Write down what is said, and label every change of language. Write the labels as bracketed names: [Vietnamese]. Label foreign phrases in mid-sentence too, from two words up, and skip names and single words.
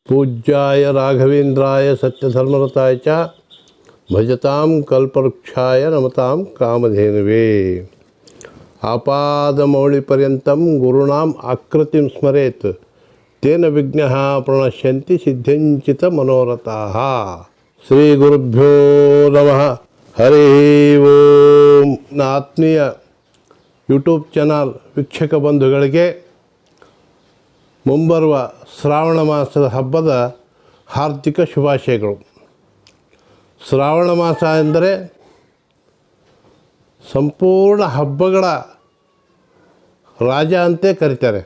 [Sanskrit] पूज्याय राघवेन्द्राय सत्यधर्मरताय च भजतां कल्पवृक्षाय नमतां कामधेनुवे। आपादमौलिपर्यन्तं गुरूणाम् आकृतिं स्मरेत् तेन विघ्नाः प्रणश्यन्ति सिद्ध्यञ्चित मनोरथाः। ಶ್ರೀಗುರುಭ್ಯೋ ನಮಃ ಹರಿ ಓಂ. [Kannada] ಆತ್ಮೀಯ [English] YouTube channel [Kannada] ವೀಕ್ಷಕ ಬಂಧುಗಳಿಗೆ ಮುಂಬರುವ ಶ್ರಾವಣ ಮಾಸದ ಹಬ್ಬದ ಹಾರ್ದಿಕ ಶುಭಾಶಯಗಳು. ಶ್ರಾವಣ ಮಾಸ ಎಂದರೆ ಸಂಪೂರ್ಣ ಹಬ್ಬಗಳ ರಾಜ ಅಂತೇ ಕರೀತಾರೆ.